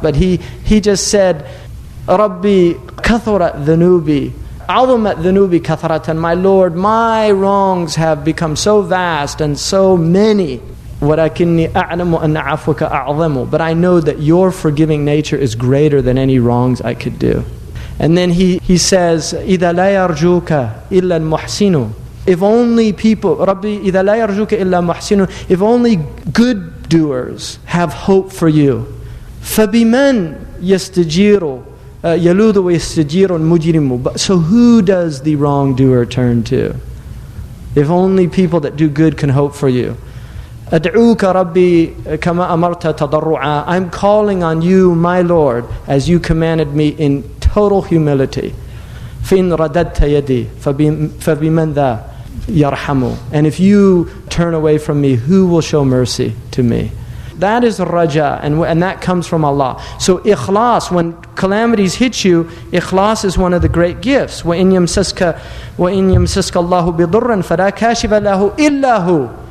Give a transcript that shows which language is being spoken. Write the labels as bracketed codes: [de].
[en] But he just said, [ar] "Rabbi kathurat dhunubi, azumat dhunubi kathratan." [en] My Lord, my wrongs have become so vast and so many. [ar] وَلَكِنِّي أَعْلَمُ أَنَّ عَفْوَكَ أَعْظَمُ. [en] But I know that your forgiving nature is greater than any wrongs I could do. And then he says, [ar] إِذَا لَا يَرْجُوكَ إِلَّا الْمُحْسِنُ. [en] If only people, [ar] Rabbi, إِذَا لَا يَرْجُوكَ إِلَّا مُحْسِنُ. [en] If only good doers have hope for you. [ar] فَبِمَنْ يَسْتَجِيرُ يَلُوذُ وَيَسْتَجِيرُ الْمُجْرِمُ. [en] So who does the wrongdoer turn to? If only people that do good can hope for you. [ar] أدعوك ربي كما أمرت تضرعا. [en] I'm calling on you, my Lord, as you commanded me in total humility. [ar] فإن رددت يدي فبمن ذا يرحم. [en] And if you turn away from me, who will show mercy to me? That is raja, and that comes from Allah. So ikhlas, when calamities hit you, ikhlas is one of the great gifts. [ar] وَإِنْ يَمْسَسْكَ اللَّهُ بِضُرًّا فَلَا كَاشِفَ لَهُ إِلَّا هُ.